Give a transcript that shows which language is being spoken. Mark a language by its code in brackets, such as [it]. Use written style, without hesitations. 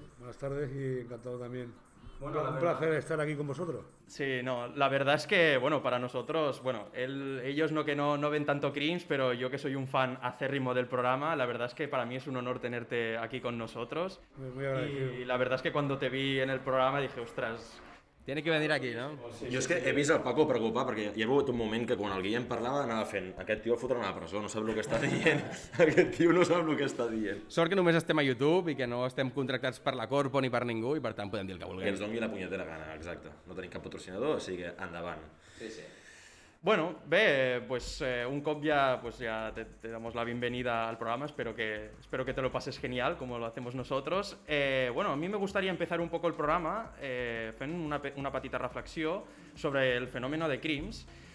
[es] Buenas tardes y encantado también. Un placer estar aquí con vosotros. Sí, no, la verdad es que, bueno, para nosotros, bueno, ellos no ven tanto Crims, pero yo que soy un fan acérrimo del programa, la verdad es que para mí es un honor tenerte aquí con nosotros. Muy agradecido. Y la verdad es que cuando te vi en el programa dije, ostras... Tiene que venir aquí, no? [ca] Jo és que he vist el Paco preocupar perquè hi ha hagut un moment que quan el Guillem parlava anava fent aquest tio el fotran a la presó, no sap el que està dient, aquest tio no sap el que està dient. Sort que només estem a YouTube i que no estem contractats per la Corpo ni per ningú i per tant podem dir el que Que vulguem. ens doni la punyetera gana, exacte. No tenim cap patrocinador, així que endavant. Sí. [es] Bueno, pues [ca] un cop [es] ya te damos la bienvenida al programa, espero que te lo pases genial, como lo hacemos nosotros. Bueno, a mí me gustaría empezar un poco el programa [ca] fent una petita reflexió sobre [es] el fenómeno de Crims.